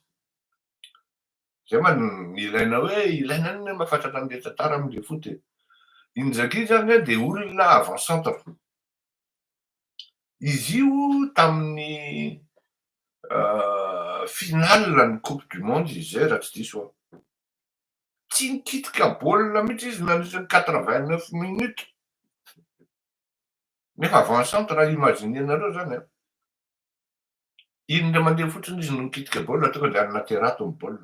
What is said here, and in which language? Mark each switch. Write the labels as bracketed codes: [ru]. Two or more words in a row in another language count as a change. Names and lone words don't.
[mg] Zay ma ilaina hoe ilaina any mahafantatra an'le tantara am'le foot e. Inzaghi zany a de olona [fr] avant centre. [mg] Izy io tamin'ny finale ny [fr] coupe du monde [mg] izy zay raha tsy diso aho. Tsy nikitika baolina mihitsy izy nandritra ny 89 minutes. Nefa [fr] avant centre [mg] raha imaginenareo zany a. Indray mandeha fotsiny izy no mikitika baolina tonga de any naterato ny baolina.